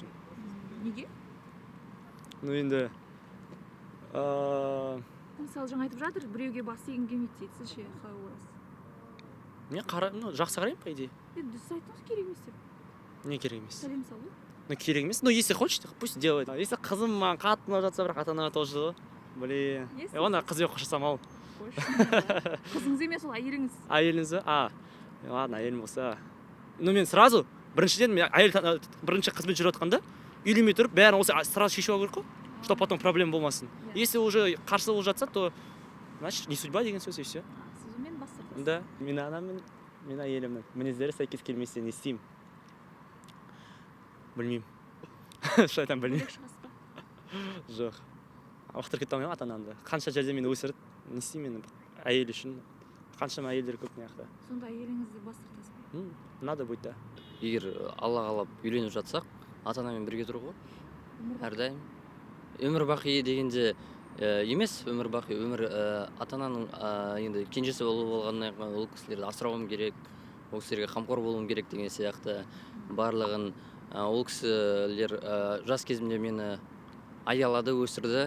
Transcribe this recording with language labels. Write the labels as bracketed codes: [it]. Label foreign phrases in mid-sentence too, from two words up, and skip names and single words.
[kk] неге? Енді Мысалы, жаңа айтып жатыр, біреуге басы егін келмейді дейді. Сіз ше, қалай ойлайсыз? мен жақсы қараймын, [ru] по идее. [kk] Дұрыс айтыңыз, керек емес деп. Не керек емес? Сәлем салу. Керек емес. [ru] Если хочет, пусть делает. [kk] Если қызым маған қатты ұнап жатса, бірақ ата-ана тоже ғой. [ru] Блин. [kk] Онда қызбен қоштасам ал. Қызыңыз емес, ол әйеліңіз. Әйеліңіз ба? Ладно, әйелім болса. Мен сразу біріншіден бірінші қызбен жүріп жатқанда үйленмей тұрып, бәрін осы сразу шешіп алу керек қой, [ru] чтобы потом проблема болмасын. Если уже [kk] қарсы болып жатса, [ru] то значит не судьба [kk] деген сөз [ru] и все. [kk] Сізмен бас тартасыз. Да, мен анамын, мен әйелімнің мінездері сәйкес келмесе не істеймін? Білмеймін. Шайтан білмеймін. Бөлек шығасыз ба? Жоқ. лақтырып кете алмаймын ата анамды. Қанша жерде мені өсірді, не істеймін мен әйел үшін. Қаншама әйелдер көп мына жақта. Сонда әйеліңізді бас тартасыз ба? [ru] Надо будет, да. [kk] Егер алла қалап үйленіп жатсақ ата анамен бірге тұру ғой әрдайым. Өмір бақи дегенде емес, өмір бақи өмір ата ананың енді кенжесі болғаннан кейін ол кісілерді асырауым керек, ол кісілерге қамқор болуым керек деген сияқты барлығын ол кісілер жас кезімде мені аялады, өсірді.